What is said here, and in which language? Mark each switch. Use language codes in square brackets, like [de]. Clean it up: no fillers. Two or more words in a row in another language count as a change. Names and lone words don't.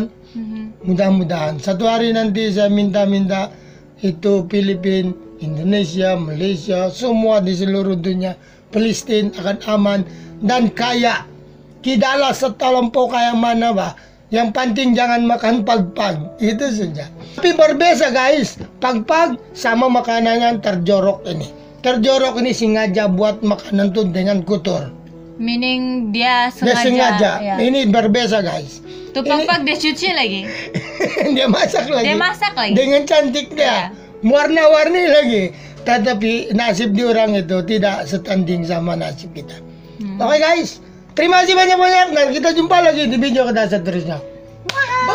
[ms] Mudah-mudahan satu hari nanti saya minta itu Filipina, Indonesia, Malaysia, semua di seluruh dunia, Palestina akan aman dan kaya. Tidaklah setelampau kaya mana bah. Yang penting jangan makan pag-pag, itu saja. Tapi berbeza guys, pag-pag sama makanannya terjorok ini. Terjorok ini sengaja buat makanan tuh dengan kotor. Meaning dia sengaja. Dia sengaja. Ya. Ini berbeza guys. Tuh pag-pag dia cuci lagi. Dia masak lagi. Dengan cantik dia. Warna-warni lagi. Tetapi nasib di orang itu tidak setanding sama nasib kita. Oke guys, terima kasih banyak-banyak dan kita jumpa lagi di video kita seterusnya.